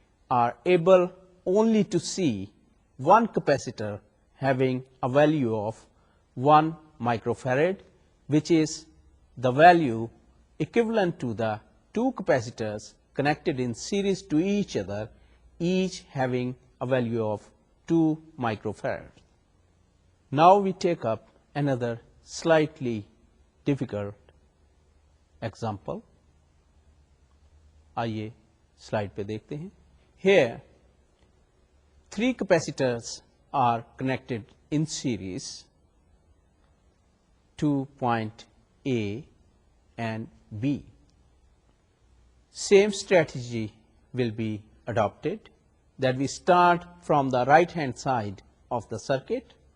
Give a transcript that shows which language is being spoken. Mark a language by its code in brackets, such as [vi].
[en] are able only to see one capacitor having a value of 1 microfarad, which is the value equivalent to the two capacitors connected in series to each other, each having a value of 2 microfarad. Now we take up another slightly difficult example. [ur] आइए slide पे देखते हैं. [en] Here, 3 capacitors are connected in series to point A and B. Same strategy will be adopted, that we start from the right hand side of the circuit.